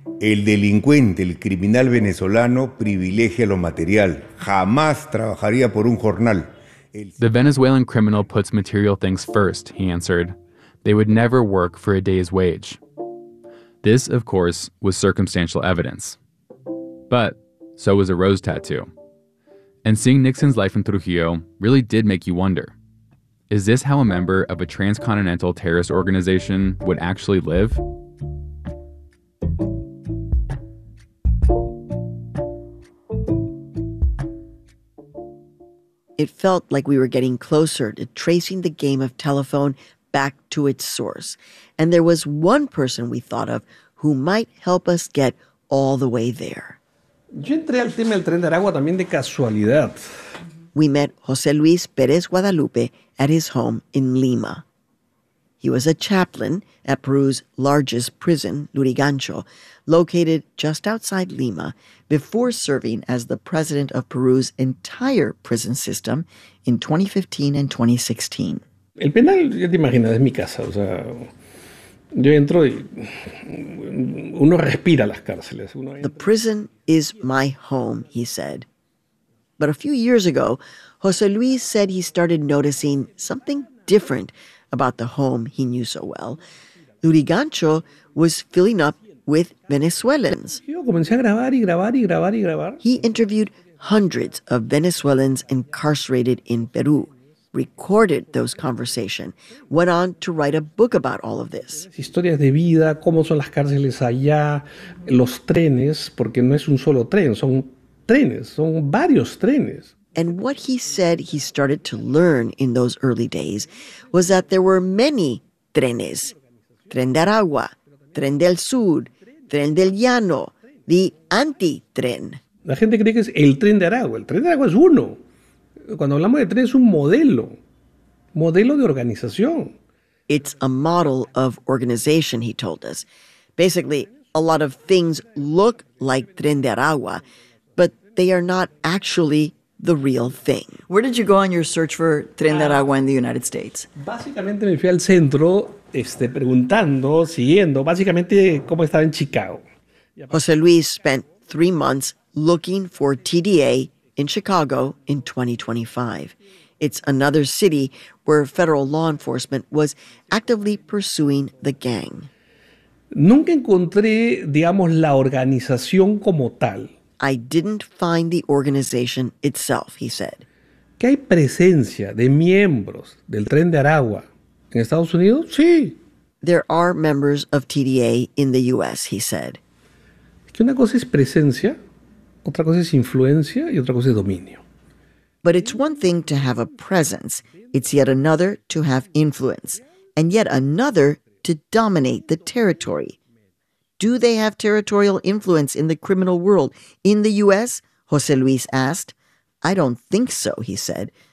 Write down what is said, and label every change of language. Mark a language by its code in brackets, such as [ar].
[es] El delincuente, el criminal venezolano, privilegia lo material. Jamás trabajaría por un jornal. [en] The Venezuelan criminal puts material things first, he answered. They would never work for a day's wage. This, of course, was circumstantial evidence. But so was a rose tattoo. And seeing Nixon's life in Trujillo really did make you wonder. Is this how a member of a transcontinental terrorist organization would actually live? It felt like we were getting closer to tracing the game of telephone back to its source. And there was one person we thought of who might help us get all the way there. [es] Yo entré al tema del Tren de Aragua también de casualidad. [en] We met José Luis Pérez Guadalupe at his home in Lima. He was a chaplain at Peru's largest prison, Lurigancho, located just outside Lima, before serving as the president of Peru's entire prison system in 2015 and 2016. [es] El penal, ya te imaginas, es mi casa. O sea, yo entro y uno respira las cárceles. [en] The prison is my home, he said. But a few years ago, José Luis said he started noticing something different about the home he knew so well. Lurigancho was filling up with Venezuelans. He interviewed hundreds of Venezuelans incarcerated in Peru, recorded those conversations, went on to write a book about all of this. [es] Historias de vida, cómo son las cárceles allá, los trenes, porque no es un solo tren, son trenes, son varios trenes. [en] And what he said he started to learn in those early days was that there were many trenes. Tren de Aragua, Tren del Sur, Tren del Llano, the anti-tren. [es] La gente cree que es el Tren de Aragua. El Tren de Aragua es uno. Cuando hablamos de tren es un modelo. Modelo de organización. [en] It's a model of organization, he told us. Basically, a lot of things look like Tren de Aragua, but they are not actually the real thing. Where did you go on your search for Tren de Aragua in the United States? [es] Básicamente me fui al centro, preguntando, siguiendo, básicamente cómo estaba en Chicago. [en] José Luis spent 3 months looking for TDA in Chicago in 2025. It's another city where federal law enforcement was actively pursuing the gang. [es] Nunca encontré, digamos, la organización como tal. [en] I didn't find the organization itself, he said. [es] ¿Qué hay presencia de miembros del Tren de Aragua en Estados Unidos? Sí. [en] There are members of TDA in the U.S., he said. [es] Es que una cosa es presencia, otra cosa es influencia y otra cosa es dominio. [en] But it's one thing to have a presence. It's yet another to have influence. And yet another to dominate the territory. Do they have territorial influence in the criminal world in the U.S.? Jose Luis asked. I don't think so, he said.